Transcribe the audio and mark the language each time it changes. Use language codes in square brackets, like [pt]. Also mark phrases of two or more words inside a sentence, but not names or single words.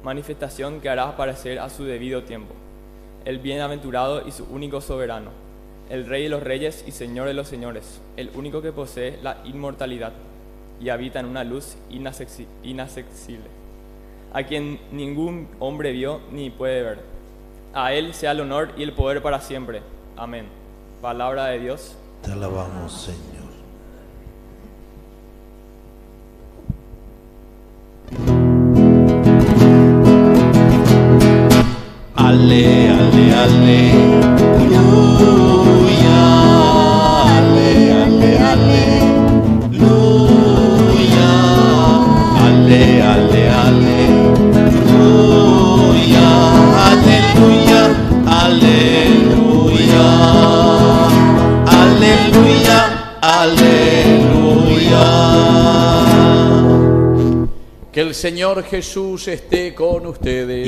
[es] manifestación que hará aparecer a su debido tiempo. El bienaventurado y su único soberano, el Rey de los reyes y Señor de los señores, el único que posee la inmortalidad y habita en una luz inaccesible, a quien ningún hombre vio ni puede ver. A Él sea el honor y el poder para siempre. Amén. Palabra de Dios. Te alabamos, Señor. Ale, ale, aleluya. Ale, ale, aleluya. Ale, ale, aleluya. Aleluya, aleluya. Aleluya, aleluya. Que el Señor Jesús esté con ustedes.